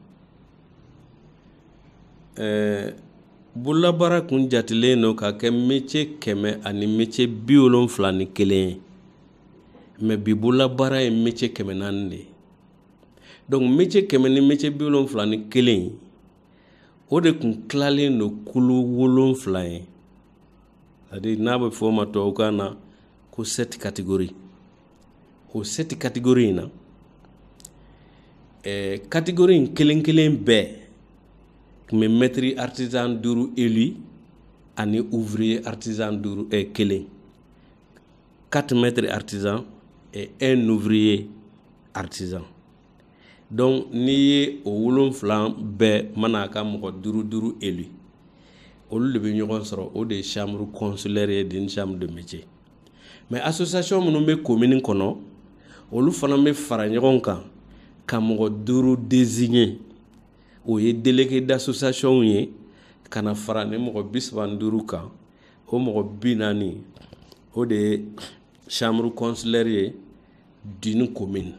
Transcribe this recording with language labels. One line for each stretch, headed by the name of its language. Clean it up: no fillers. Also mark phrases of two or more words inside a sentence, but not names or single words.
Bambara: bololabaara kun jatilen no ka kɛ métier 100 ani métier 71 ye mais bi bololabaara ye métier 400 de ye donc métier 100 ni métier 71 o de kun tilalen no kulu 7 ye c'est-à-dire n'a bɛ fɔ o ma tubabukan na ko
French: 7 catégories
Bambara: o
French: 7 catégories
Bambara: na catégorie in kelen kelen bɛɛ
French: mais maître artisan
Bambara: 5 élu ani
French: ouvrier artisan
Bambara: 5 kelen
French: 4 maîtres artisans et 1 ouvrier artisan donc
Bambara: n'i ye o 7 bɛɛ mana ka mɔgɔ 5 élu olu de bɛ ɲɔgɔn sɔrɔ o de ye
French: chambre consulaire
Bambara: ye
French: d'une chambre de métier mais
Bambara: association minnu bɛ commune kɔnɔ olu fana bɛ fara ɲɔgɔn kan ka mɔgɔ 5 désigner o ye
French: délégué d'association
Bambara: ye kana fara ni mɔgɔ 35 kan o mɔgɔ 40 o de ye
French: chambre consulaire
Bambara: ye
French: d'une commune.